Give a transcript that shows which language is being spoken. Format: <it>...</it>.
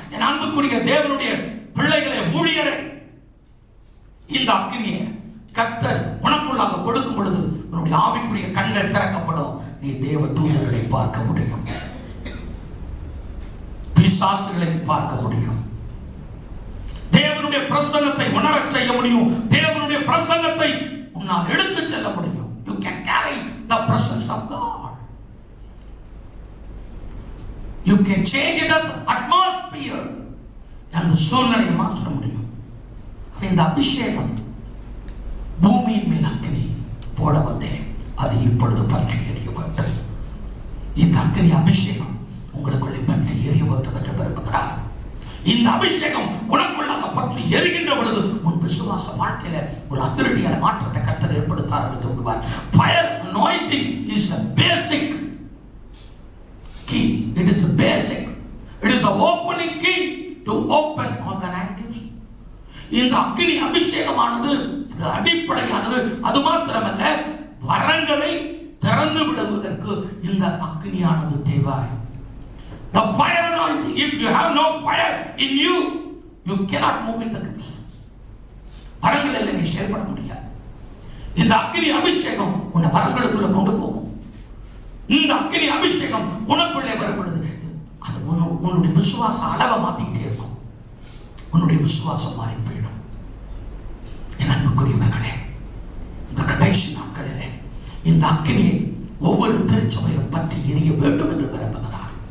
<ta>என் அன்புக்குரிய தேவனுடைய பிள்ளைகளை, ஊழியரை, இந்த அக்கினியை கர்த்தர் உனக்குள்ளாக கொடுக்கும் பொழுது உன்னுடைய ஆவிக்குரிய கண்கள் திறக்கப்படும். நீ தேவ தூதர்களை பார்க்க முடியும், பிசாசுகளை பார்க்க முடியும், தேவனுடைய பிரசன்னத்தை உணரச் செய்ய முடியும், தேவனுடைய பிரசன்னத்தை உன்னால் எடுத்துச் செல்ல முடியும்.</ta> <en>You can carry the presence of God. You can change it as atmosphere.</en> <ta>அந்த சூழ்நிலையை மாற்ற முடியும். இந்த அபிஷேகம் பூமியின் மேல் அக்கினி போட வந்தேன், அது இப்பொழுது பற்றி எரியப்பட்டது. இந்த அக்கினி அபிஷேகம் உங்களுக்குள்ளே பற்றி எரிய வேண்டும் என்று விரும்புகிறார். இந்த அபிஷேகம் உனக்குள்ளாக பற்றி எரிகின்ற பொழுது உன் விசுவாச வாழ்க்கையில ஒரு அதிரடியான மாற்றத்தை கர்த்தர் ஏற்படுத்த ஆரம்பித்து விடுவார்.</ta> <en>Fire anointing is a basic key. It is a basic. It is a opening key to open all the languages.</en> <ta>இந்த அக்கினி அபிஷேகமானது இது அடிப்படையானது. அது மாத்திரமல்ல, வரங்களை திறந்து விடுவதற்கு இந்த அக்கினியானது தேவை.</ta> <en>The fire anointing. If you have no fire in you, you cannot move in the gifts.</en> <ta>வரங்கள் எல்லாம் நீ செயல்பட முடியாது. இந்த அக்கினி அபிஷேகம் உன்னை வரங்களுக்குள்ள கொண்டு போகும். இந்த அக்கினி அபிஷேகம் உனக்குள்ளே வரும்பொழுது அது உன்னுடைய விசுவாச அளவை மாத்திக்கிட்டே இருக்கும். உன்னுடைய விசுவாசம் மாறி போயிடும். என் அன்புக்குரியவர்களே, இந்த கடைசி நாட்களிலே இந்த அக்கினியை ஒவ்வொரு திருச்சபையிலும் பற்றி எரிய வேண்டும் என்று விரும்புகிறார்.</ta>